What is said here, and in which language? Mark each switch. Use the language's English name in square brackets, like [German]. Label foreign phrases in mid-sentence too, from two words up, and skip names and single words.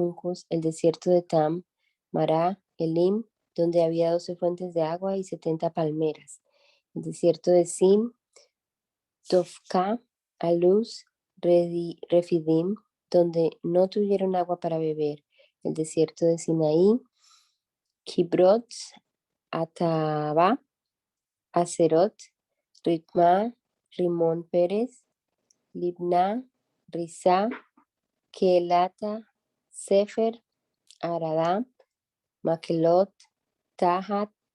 [Spanish] juncos, el desierto de Tam, Mará, Elim, donde había 12 fuentes de agua y 70 palmeras, el desierto de Sim, Dofka, Aluz, Refidim, donde no tuvieron agua para beber, el desierto de Sinaí, Kibrot, Ataba, Acerot, Ritma, Rimón Pérez, Libna, Rizá, Kelata, Sefer, Aradá, Makelot, Tahat,